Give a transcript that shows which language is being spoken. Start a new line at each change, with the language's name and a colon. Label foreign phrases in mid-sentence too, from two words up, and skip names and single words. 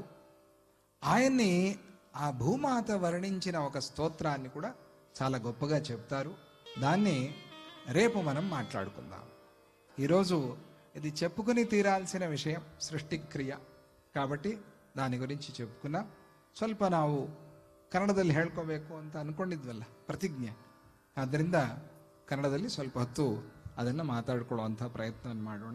Telugu: ఆయన్ని ఆ భూమాత వర్ణించిన ఒక స్తోత్రాన్ని కూడా చాలా గొప్పగా చెప్తారు. దాన్ని రేపు మనం మాట్లాడుకుందాం. ఈరోజు ఇది చెప్పుకుని తీరాల్సిన విషయం, ಸೃಷ್ಟಿಕ್ರಿಯ. కాబట్టి దాని ಗುరించి చెప్పుకున్నాం.
Kannada: ಸ್ವಲ್ಪ ನಾವು ಕನ್ನಡದಲ್ಲಿ ಹೇಳ್ಕೋಬೇಕು ಅಂತ ಅನ್ಕೊಂಡಿದ್ವಲ್ಲ, ಪ್ರತಿಜ್ಞೆ. ಆದ್ದರಿಂದ ಕನ್ನಡದಲ್ಲಿ ಸ್ವಲ್ಪ ಹೊತ್ತು ಅದನ್ನು ಮಾತಾಡ್ಕೊಳ್ಳುವಂಥ ಪ್ರಯತ್ನವನ್ನು ಮಾಡೋಣ.